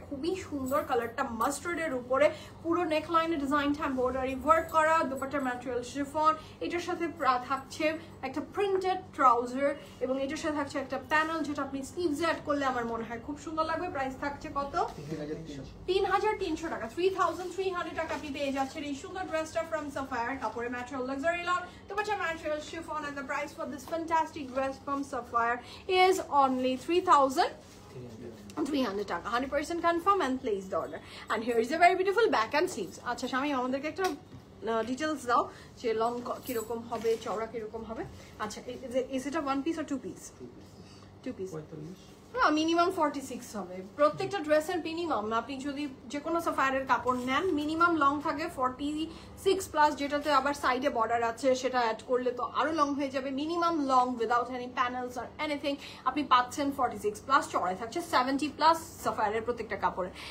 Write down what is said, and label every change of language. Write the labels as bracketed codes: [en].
[bn] খুবই সুন্দর কালারটা, মাস্টার্ডের উপরে পুরো নেকলাইনে ডিজাইনটা এমব্রয়ডারি ওয়ার্ক করা, দুপাট্টার ম্যাটেরিয়াল শিফন, এটার সাথে থাকছে একটা প্রিন্টেড ট্রাউজার এবং এটার সাথে থাকছে একটা প্যানেল যেটা আপনি স্লিভসে অ্যাড করলে আমার মনে হয় খুব সুন্দর লাগবে। প্রাইস থাকছে কত? 3300 টাকা, 3300 টাকা আপনি পেয়ে যাচ্ছেন এই সুন্দর ড্রেসটা ফ্রম সাফায়ার। কাপড়ের material luxury loan, দুপাট্টার material chiffon, [en] and the price for this fantastic dress from Sapphire is only 3300 taka. 100% confirm and place the order. And here is a very beautiful back and sleeves. [bn] আচ্ছা শামিম, আমাদেরকে একটা details দাও যে long কিরকম হবে, চওড়া কিরকম হবে। [en] আচ্ছা, is it a one piece or two piece? Two piece. [bn] Minimum 46 হবে প্রত্যেকটা ড্রেসের মিনিমাম। আপনি যদি যে কোনো সাফায়ারের কাপড় নেন মিনিমাম লং থাকে 46 প্লাস, যেটাতে আবার সাইডে বর্ডার আছে সেটা অ্যাড করলে তো আরো লং হয়ে যাবে। Minimum long [en] without any panels or anything [bn] আপনি পাচ্ছেন 46 প্লাস, চড়াই থাকছে 70 প্লাস সাফায়ারের প্রত্যেকটা কাপড়ে।